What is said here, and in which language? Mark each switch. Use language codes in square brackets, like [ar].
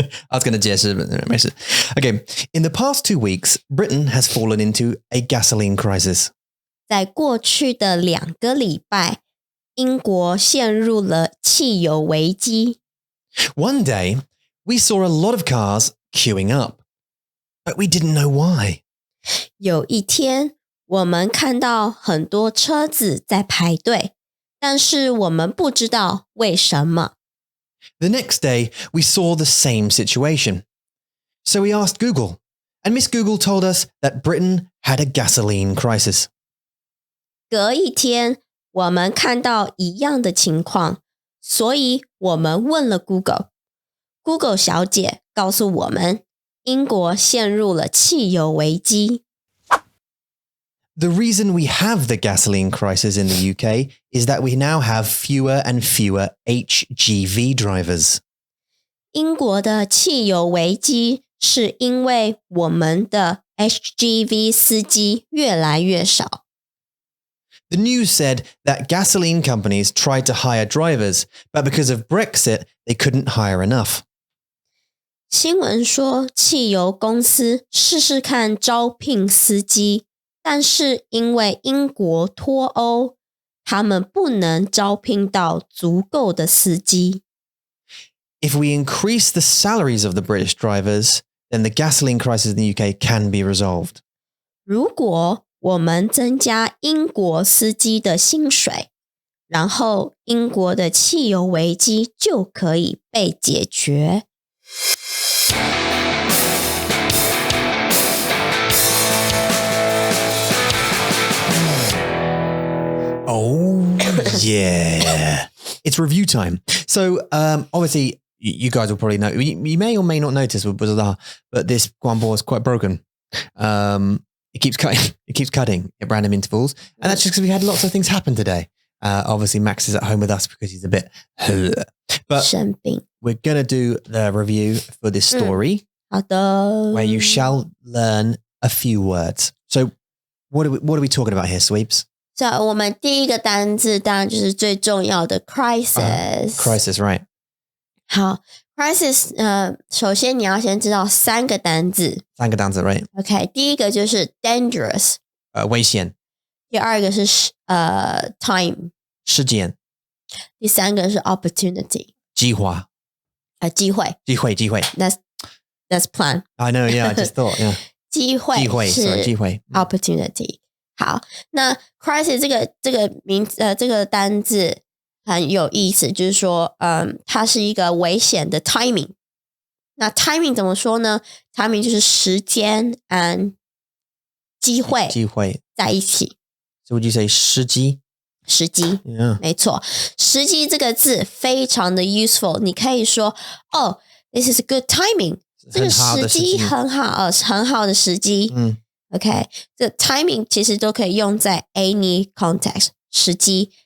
[en] I was going to [zh] 解释 [en] but没事 Okay, in the past 2 weeks, Britain has fallen into a gasoline crisis. [zh] 在过去的2个礼拜，英国陷入了汽油危机。 [en] One day, we saw a lot of cars queuing up, but we didn't know why. [zh] 有一天，我们看到很多车子在排队，但是我们不知道为什么。 [en] The next day, we saw the same situation. So we asked Google, and Miss Google told us that Britain had a gasoline crisis. [zh] 隔一天，我们看到一样的情况，所以我们问了 Google。Google 小姐告诉我们，英国陷入了汽油危机。 [en] The reason we have the gasoline crisis in the UK is that we now have fewer and fewer HGV drivers. [zh] 英国的汽油危机是因为我们的 HGV 司机越来越少。 [en] The news said that gasoline companies tried to hire drivers, but because of Brexit, they couldn't hire enough. [zh] 新闻说，汽油公司试试看招聘司机，但是因为英国脱欧，他们不能招聘到足够的司机。 [en] If we increase the salaries of the British drivers, then the gasoline crisis in the UK can be resolved. [zh] 如果我们增加英国司机的薪水，然后英国的汽油危机就可以被解决。 [en] Oh, yeah. It's review time. So, obviously, you guys will probably know, you may or may not notice, but this guanbo is quite broken. It keeps cutting at random intervals. And that's just because we had lots of things happen today. Obviously, Max is at home with us because he's a bit... But we're going to do the review for this story. [zh] 好的 [en] Where you shall learn a few words. So, what are we talking about here, Sweeps? [zh] So, 我们第一个单字当然就是最重要的 crisis. [en] Crisis, right. [zh] 好 crisis 首先你要先知道3个单字。 3个单字 [en] right. [zh] OK, 第一个就是 dangerous. 危险。第二个是time. 事件。第三个是 opportunity. 机会。机会。 [en] That's plan. I know, yeah, I just thought, yeah. [zh] 机会是 opportunity. 好，那 crisis 这个单字很有意思，就是说，它是一个危险的 timing。那 timing 怎么说呢 ？timing 就是时间 [en] and [zh] 机会在一起。 [en] So would you say 时机 ？Yeah. [zh] 没错，时机这个字非常的 useful。你可以说，哦 [en] ，this is a good timing。 [zh] 这个时机很好，很好的时机。OK， 这 timing 其实都可以用在 [en] any context [zh] 时机。